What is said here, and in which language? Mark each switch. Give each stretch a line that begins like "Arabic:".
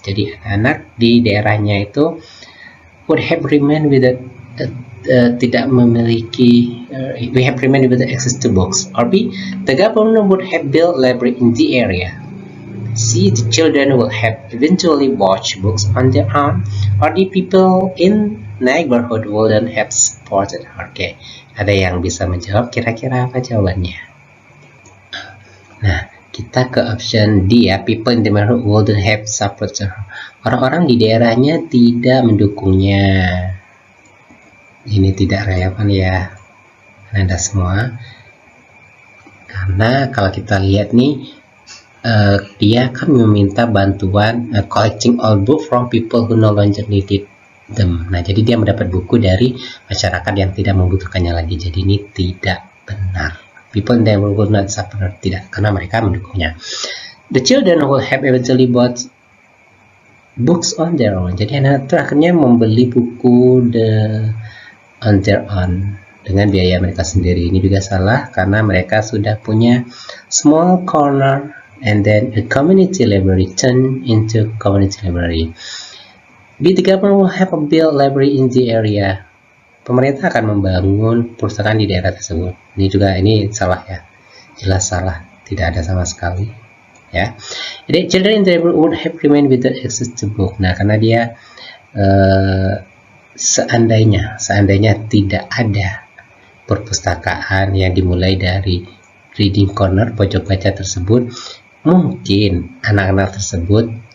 Indonesian: Jadi anak di daerahnya itu
English: would have remained with the
Indonesian: tidak memiliki
English: we have remained with the access to books. Or B, the government would have built library in the area. C, the children will have eventually bought books on their own. Or the people in neighborhood wouldn't have supported her.
Indonesian: Oke, ada yang bisa menjawab, kira-kira apa jawabannya? Nah, kita ke
English: option D ya, people in the neighborhood wouldn't have supported her.
Indonesian: Orang-orang di daerahnya tidak mendukungnya. Ini tidak relevan ya, Anda semua. Karena kalau kita lihat nih, dia akan meminta bantuan
English: collecting all book from people who no longer needed them.
Indonesian: Nah, jadi dia mendapat buku dari masyarakat yang tidak membutuhkannya lagi. Jadi ini tidak benar.
English: People in the neighborhood not support,
Indonesian: tidak, karena mereka mendukungnya.
English: The children will have eventually bought books on their own.
Indonesian: Jadi anak itu akhirnya membeli buku
English: on their own
Indonesian: dengan biaya mereka sendiri. Ini juga salah, karena mereka sudah punya
English: small corner and then a community library turn into community library. The government will have a built library in the area.
Indonesian: Pemerintah akan membangun perpustakaan di daerah tersebut. Ini salah ya, jelas salah, tidak ada sama sekali ya.
English: Jadi children in the neighborhood would have remained with the access to book.
Indonesian: Nah, karena dia seandainya tidak ada perpustakaan yang dimulai dari reading corner, pojok baca tersebut, mungkin anak-anak tersebut